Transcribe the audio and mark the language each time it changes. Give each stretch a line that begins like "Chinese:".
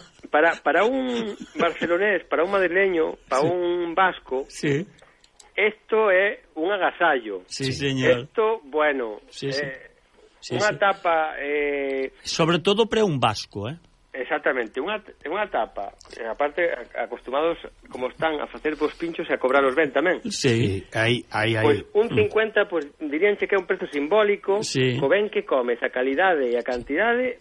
Spanish: Para un barcelonés, para un madrileño, para, sí, un vasco, sí,
Galician: esto é un agasallo.
Spanish: Sí, señor.
Galician: Esto, bueno, sí, sí. Sí, unha, sí, tapa...
Spanish: Sobre todo para un vasco, ¿eh?
Galician: Exactamente, unha tapa. Aparte, acostumados, como están, a facer vos pinchos e a cobrar os ben tamén.
Spanish: Sí,
Galician: aí, pues, un 50, pues, dirían che que é un prezo simbólico,
Spanish: sí,
Galician: co ben que comes, a calidade e a cantidade,